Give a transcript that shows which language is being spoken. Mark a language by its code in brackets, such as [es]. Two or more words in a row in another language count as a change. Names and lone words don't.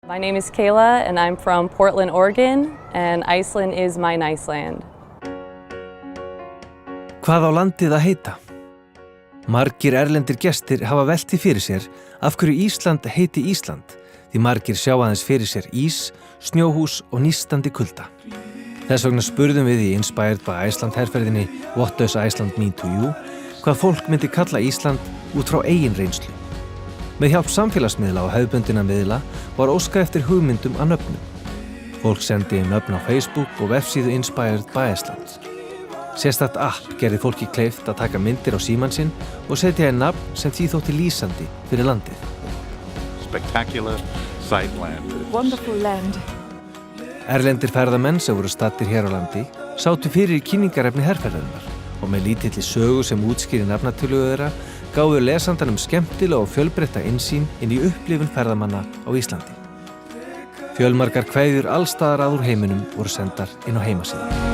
[en] My name is Kayla and I'm from Portland, Oregon, and Iceland is my nice land. [is] Hvað á landið að heita? Margir erlendir gestir hafa velt því fyrir sér af hverju Ísland heiti Ísland, því margir sjá aðeins fyrir sér ís, snjóhús og nístandi kulda. Þess vegna spurðum við í Inspired by Iceland herferðinni [en] What does Iceland mean to you? [is] Hvað fólk myndi kalla Ísland út frá eigin reynslu. Með hjálp samfélagsmiðla og hefðbundinna miðla var óskað eftir hugmyndum að nöfnum. Fólk sendi inn nöfn á Facebook og vefsíðu Inspired by Iceland. Sérstakt app gerði fólki kleift að taka myndir á símann sinn og setja inn nafn sem því þótti lýsandi fyrir landið. [en] Spectacular sight land. Wonderful land. [is] Erlendir ferðamenn sem voru staddir hér á landi sátu fyrir kynningarefni herferðarinnar og með lítilli sögu sem útskýri nafnatölu þeirra gáfu lesandanum skemmtilega og fjölbreytta innsýn inn í upplifun ferðamanna á Íslandi. Fjölmargar kveðjur allstaðar að úr heiminum voru sendar inn á heimasíðu.